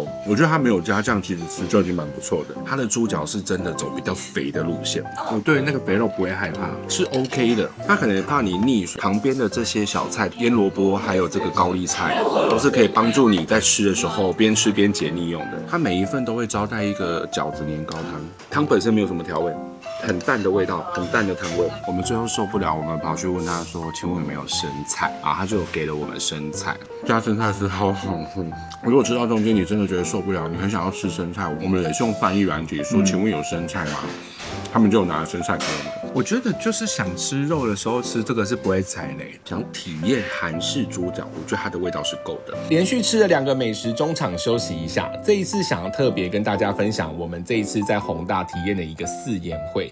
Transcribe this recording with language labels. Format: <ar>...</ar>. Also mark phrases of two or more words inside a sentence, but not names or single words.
<zh>我覺得它沒有加醬，其實吃就已經蠻不錯的。它的豬腳是真的走比較肥的路線，我對那個肥肉不會害怕，是 OK 的。它可能怕你膩水，旁邊的這些小菜，醃蘿蔔還有這個高麗菜，都是可以幫助你在吃的時候邊吃邊解膩用的。它每一份都會招待一個餃子年糕湯，湯本身沒有什麼調味。很淡的味道，很淡的湯味。我們最後受不了，我們跑去問他說：“請問有沒有生菜？” 啊，他就給了我們生菜，加生菜是好好吃。如果吃到中間你真的覺得受不了，你很想要吃生菜，我們也是用翻譯軟體說：“請問有生菜嗎？” 他們就拿了生菜給我們。我覺得就是想吃肉的時候吃這個是不會踩雷。想體驗韓式豬腳，我覺得它的味道是夠的。連續吃了2個美食，中場休息一下。這一次想要特別跟大家分享我們這一次在弘大體驗的一個4言會。</zh>